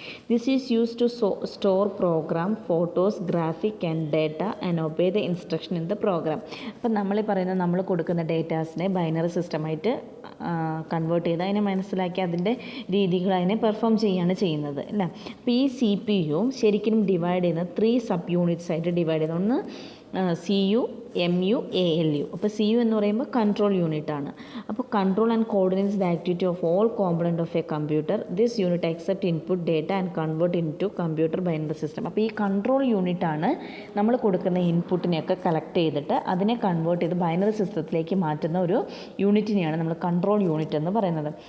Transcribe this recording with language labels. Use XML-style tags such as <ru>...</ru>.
<en>This is use to store program, photos, graphic and data and obey the instruction in the program.</en> <ml>അപ്പം നമ്മൾ പറയുന്നത് നമ്മൾ കൊടുക്കുന്ന ഡേറ്റാസിനെ binary സിസ്റ്റമായിട്ട് convert ചെയ്ത് അതിനെ മനസ്സിലാക്കി അതിൻ്റെ രീതികൾ അതിനെ പെർഫോം ചെയ്യുകയാണ് ചെയ്യുന്നത് അല്ലേ. അപ്പോൾ ഈ CPU ശരിക്കും ഡിവൈഡ് ചെയ്യുന്നത് 3 സബ് യൂണിറ്റ്സ് ആയിട്ട് ഡിവൈഡ് ചെയ്യുന്നത്. ഒന്ന് CU, MU, ALU. അപ്പോൾ CU എന്ന് പറയുമ്പോൾ കൺട്രോൾ യൂണിറ്റ് ആണ്.</ml> <en>അപ്പോൾ control and coordinates the activity of all component of a computer. This unit accept input data and convert in to computer binary system.</en> <ml>അപ്പോൾ ഈ കൺട്രോൾ യൂണിറ്റ് ആണ് നമ്മൾ കൊടുക്കുന്ന ഇൻപുട്ടിനെയൊക്കെ കളക്ട് ചെയ്തിട്ട് അതിനെ കൺവേർട്ട് ചെയ്ത് ബൈനറി സിസ്റ്റത്തിലേക്ക് മാറ്റുന്ന ഒരു യൂണിറ്റിനെയാണ് നമ്മൾ കൺട്രോൾ യൂണിറ്റ് എന്ന് പറയുന്നത്.</ml>